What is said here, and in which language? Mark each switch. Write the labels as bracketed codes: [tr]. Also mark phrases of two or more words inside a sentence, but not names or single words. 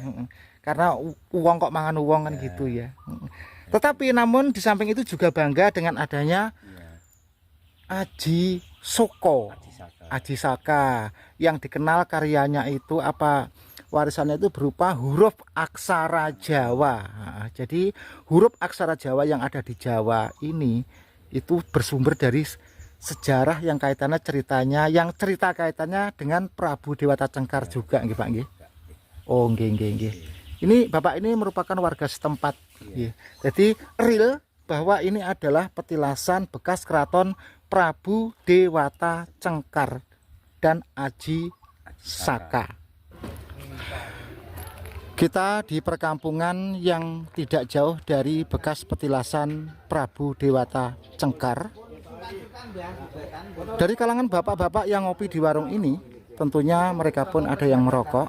[id] Karena uang [jv] kok mangan uang [id] kan gitu ya. Tetapi namun di samping itu juga bangga dengan adanya Aji Soko, Aji Saka, yang dikenal karyanya itu apa, warisannya itu berupa huruf aksara Jawa. Jadi huruf aksara Jawa yang ada di Jawa ini itu bersumber dari sejarah yang kaitannya ceritanya, yang cerita kaitannya dengan Prabu Dewata Cengkar juga [jv] nggih Pak nggih. Oh nggih nggih nggih. [id] Ini Bapak ini merupakan warga setempat. Nggih. Jadi real bahwa ini adalah petilasan bekas keraton Prabu Dewata Cengkar dan Aji Saka. Kita di perkampungan yang tidak jauh dari bekas petilasan Prabu Dewata Cengkar. Dari kalangan bapak-bapak yang ngopi di warung ini, tentunya mereka pun ada yang merokok.